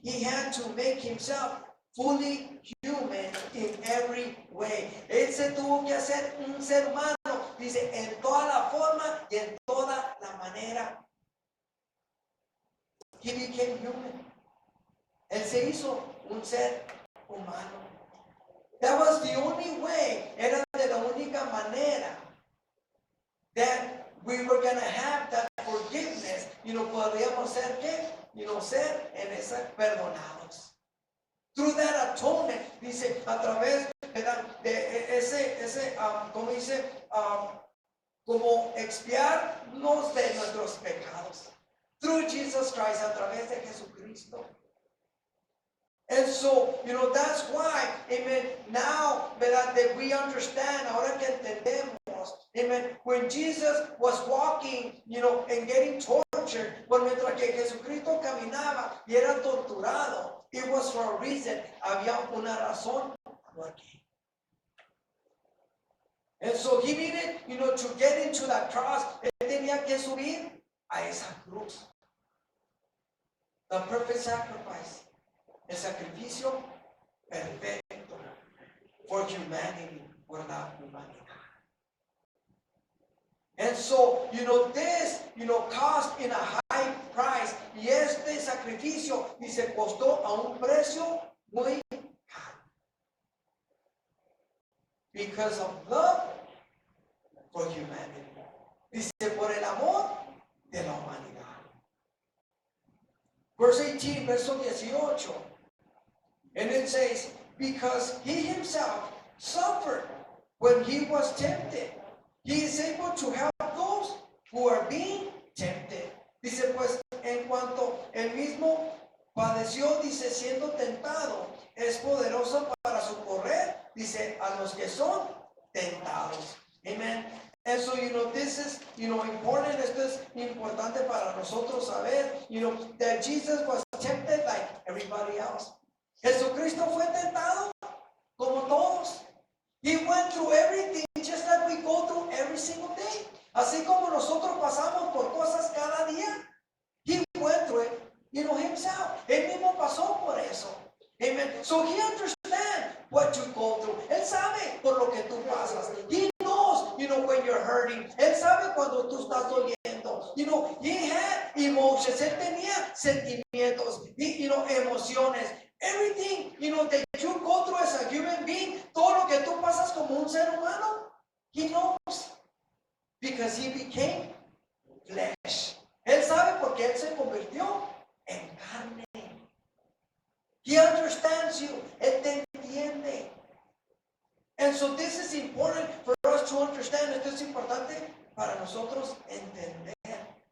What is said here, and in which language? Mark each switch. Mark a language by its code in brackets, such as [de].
[en] He had to make himself fully human in every way. [es] Él se tuvo que hacer un ser humano, dice, en toda la forma y en toda la manera. [en] He became human. [es] Él se hizo un ser humano. [en] That was the only way, [es] era de la única manera [en] that we were going to have that forgiveness. [es] Podríamos ser, ¿qué? Ser en esa perdonados. [en] Through that atonement, [es] dice, a través de ese ¿cómo dice? Como expiarnos de nuestros pecados. [en] Through Jesus Christ, [es] a través de Jesucristo. [en] And so, that's why, amen, now, ¿verdad? That we understand, [es] ahora que entendemos, [en] amen, when Jesus was walking, and getting tortured, [es] mientras que Jesucristo caminaba y era torturado, [en] it was for a reason, [es] había una razón por qué. [en] And so he needed, to get into that cross, [es] él tenía que subir a esa cruz. [en] The perfect sacrifice. [es] El sacrificio perfecto [en] for humanity, [es] por la humanidad. [en] And so, this, cost in a high price. [es] Y este sacrificio, dice, costó a un precio muy caro. [en] Because of love for humanity. [es] Dice, por el amor de la humanidad. [en] Verse 18, [es] verso 18. [en] And it says, because he himself suffered when he was tempted, he is able to help those who are being tempted. [es] Dice, pues, en cuanto él mismo padeció, dice, siendo tentado, es poderoso para socorrer, dice, a los que son tentados. [en] Amen. And so, this is, important. [es] Esto es importante para nosotros saber, [en] that Jesus was tempted like everybody else. [es] Jesucristo fue tentado como todos. [en] He went through everything just like we go through every single day. [es] Así como nosotros pasamos por cosas cada día. [en] He went through it, himself. [es] Él mismo pasó por eso. [en] Amen. So he understands what you go through. [es] Él sabe por lo que tú pasas. [en] He knows, when you're hurting. [es] Él sabe cuando tú estás doliendo. [en] He had emotions. [es] Él tenía sentimientos, emociones. [en] Everything, that you go through as a human being, [es] todo lo que tú pasas como un ser humano, [en] he knows. Because he became flesh. [es] Él sabe porque él se convirtió en carne. [en] He understands you. [es] Él te entiende. [en] And so this is important for us to understand. [es] Esto es importante para nosotros entender.